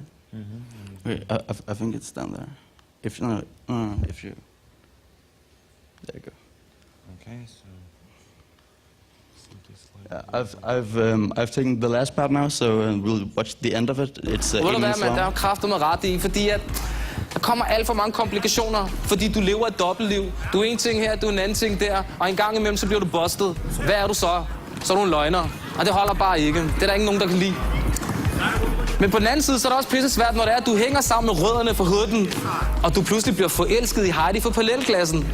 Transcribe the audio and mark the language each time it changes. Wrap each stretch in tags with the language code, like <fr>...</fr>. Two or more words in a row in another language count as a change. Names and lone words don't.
<en>Wait, I think it's down there. If you, there you go. Okay, so. I've taken the last part now, so we'll watch the end of it. It's 8 minutes long.</en> <da>Der er kræfter med ret i, fordi at der kommer alt for mange komplikationer, fordi du lever et dobbeltliv. Du er en ting her, du er en anden ting der, og en gang imellem så bliver du bustet. Hvad er du så? Så er du en løgner, og det holder bare ikke. Det er der ikke nogen, der kan lide. Men på den anden side, så er det også pisse svært, når det er, at du hænger sammen med rødderne fra hooden, og du pludselig bliver forelsket i Heidi fra parallelklassen.</da>